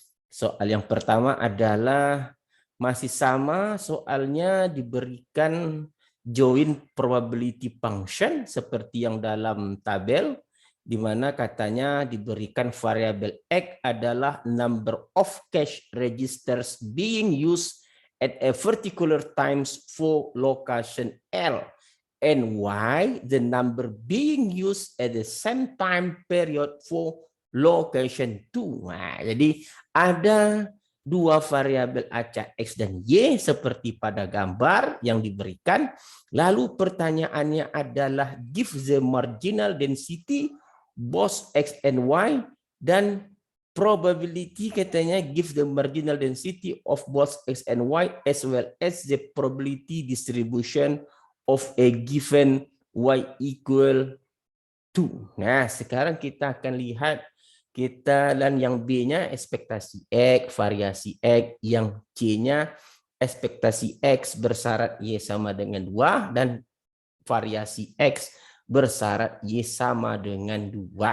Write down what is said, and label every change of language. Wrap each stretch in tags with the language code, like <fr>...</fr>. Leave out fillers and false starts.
<id>Soal yang pertama adalah masih sama, soalnya diberikan</id> <en>joint probability function</en> <id>seperti yang dalam tabel, di mana katanya diberikan variabel X adalah</id> <en>number of cash registers being used at a particular times for location L, and Y the number being used at the same time period for location 2.</en> <id>Nah, jadi ada dua variabel acak X dan Y seperti pada gambar yang diberikan. Lalu pertanyaannya adalah</id> <en>give the marginal density both X and Y,</en> <id>dan</id> <en>probability</en> <id>katanya</id> <en>give the marginal density of both X and Y as well as the probability distribution of a given Y equal to.</en> <id>Nah, sekarang kita akan lihat kita dan yang B-nya ekspektasi X, variasi X, yang C-nya ekspektasi X bersyarat Y sama dengan 2 dan variasi X bersyarat Y sama dengan 2.</id>